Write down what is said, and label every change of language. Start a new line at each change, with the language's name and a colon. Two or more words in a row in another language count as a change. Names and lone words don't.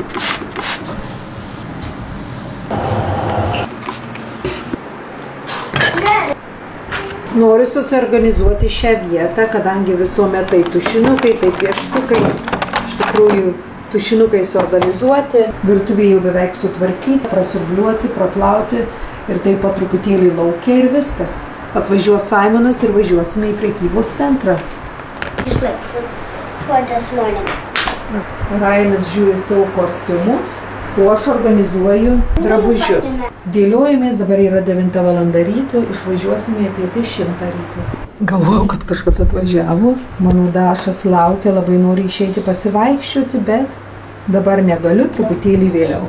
Lithuanian: Noriu susiorganizuoti šią vietą, kadangi visuomet tai tušinukai, tai pieštukai. Iš tikrųjų, tušinukai suorganizuoti, virtuvė jau beveik sutvarkyti, prasiurbliuoti, praplauti ir taip pat truputėlį laukia ir viskas. Atvažiuos Simonas ir važiuosime į prekybos centrą.
English: Just like for this morning.
Lithuanian: Ryanas žiūri savo kostiumus, o aš organizuoju drabužius. Dėliojamės, dabar yra 9 valanda ryto, išvažiuosime apie 10 ryto. Galvojau, kad kažkas atvažiavo, mano Dašas laukia, labai nori išeiti pasivaikščioti, bet dabar negaliu, truputėlį vėliau.